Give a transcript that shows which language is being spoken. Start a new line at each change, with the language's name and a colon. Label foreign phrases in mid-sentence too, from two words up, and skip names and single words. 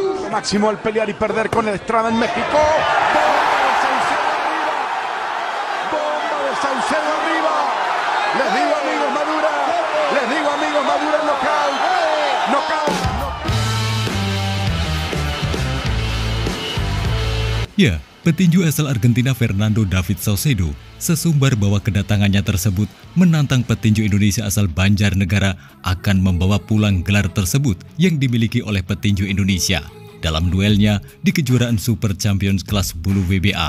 Spanish: máximo al pelear y perder con el Estrada en México. ¡Bomba de Saucedo arriba! Les digo, amigos, Madura. Les digo, amigos, Madura, knockout. Knockout.
Indonesian: Ya, petinju asal Argentina Fernando David Saucedo sesumbar bahwa kedatangannya tersebut menantang petinju Indonesia asal Banjarnegara akan membawa pulang gelar tersebut yang dimiliki oleh petinju Indonesia dalam duelnya di kejuaraan Super Champions kelas bulu WBA.